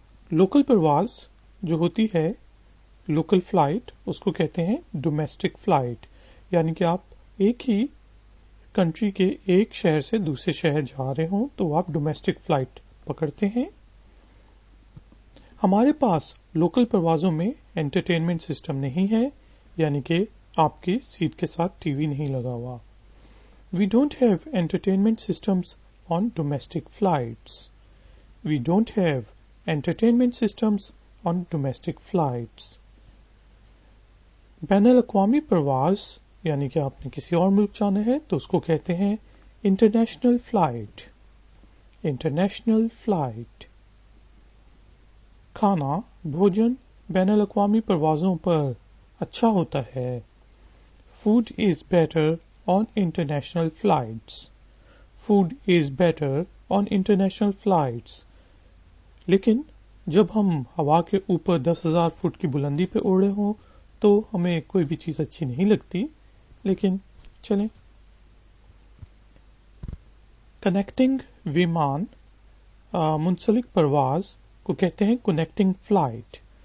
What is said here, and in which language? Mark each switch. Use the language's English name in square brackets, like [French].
[Urdu] Local پرواز جو ہوتی ہے لوکل فلائٹ اس کو کہتے ہیں ڈومیسٹک فلائٹ، یعنی کہ آپ ایک ہی کنٹری کے ایک شہر سے دوسرے شہر جا رہے ہوں تو آپ ڈومیسٹک فلائٹ پکڑتے ہیں. ہمارے پاس لوکل پروازوں میں انٹرٹینمنٹ سسٹم نہیں ہے، یعنی کہ آپ کی سیٹ کے ساتھ ٹی وی نہیں لگا ہوا. [English] We don't have entertainment systems on domestic flights. We don't have entertainment systems on domestic flights. [Urdu] بین الاقوامی پرواز یعنی کہ آپ نے کسی اور ملک جانا ہے تو اس کو کہتے ہیں انٹرنیشنل فلائٹ. International flight. کھانا بھوجن بین الاقوامی پروازوں پر اچھا ہوتا ہے. [English] Food is better on international flights. Food is better on international flights. [Urdu] لیکن جب ہم ہوا کے اوپر 10,000 فٹ کی بلندی پہ اڑ رہے ہوں تو ہمیں کوئی بھی چیز اچھی نہیں لگتی. لیکن چلیں. کنیکٹنگ ویمان منسلک پرواز کو کہتے ہیں کنیکٹنگ فلائٹ.